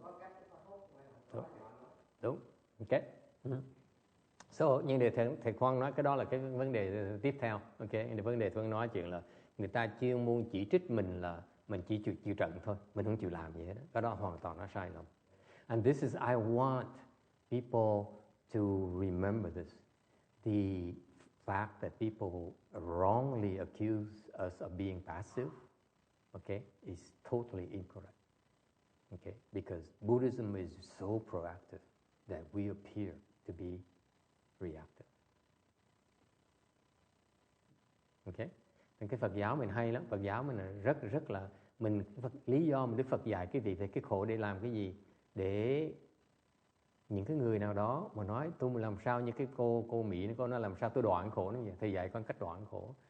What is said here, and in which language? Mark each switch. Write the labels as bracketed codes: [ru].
[vi] Có cách có thuốc không? Đúng. Ok. So, nhưng để thầy Khoan nói cái đó là cái vấn đề tiếp theo. Ok, vấn đề tôi nói chuyện là người ta chuyên môn chỉ trích mình là mình chỉ chịu trận thôi, mình không chịu làm gì hết. Cái đó hoàn toàn nó sai lầm. [en] And this is, I want people to remember this. The fact that people wrongly accuse us of being passive, okay, is totally incorrect. Okay, because Buddhism is so proactive that we appear to be reactive. [vi] Okay, nên cái Phật giáo mình hay lắm, Phật giáo mình là rất là lý do mà Đức Phật dạy cái vị về cái khổ để làm cái gì, để những cái người nào đó mà nói tôi làm sao như cái cô Mỹ cô nói làm sao tôi đoạn khổ nó vậy, thì dạy con cách đoạn khổ.